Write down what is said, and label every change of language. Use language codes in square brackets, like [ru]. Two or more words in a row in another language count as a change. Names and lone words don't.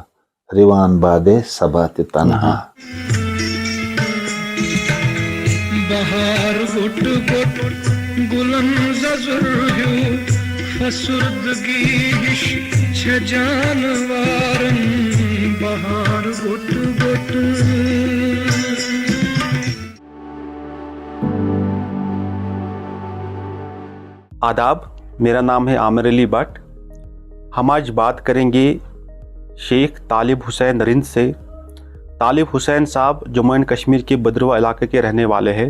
[ks] رِوان بادے صبا تہِ تنہا. بہار گوٚٹ گوٚٹ گُلن ززُر ہیوٗ. فسُردگی ہِش چھےٚ جانوارن. بہار گوٚٹ گوٚٹ. [hi] आदाब, मेरा नाम है आमिर अली भट्ट. हम आज बात करेंगे शेख तालिब हुसैन रिंद से. तालिब हुसैन साहब जम्मू एंड कश्मीर के भद्रवा इलाके के रहने वाले हैं.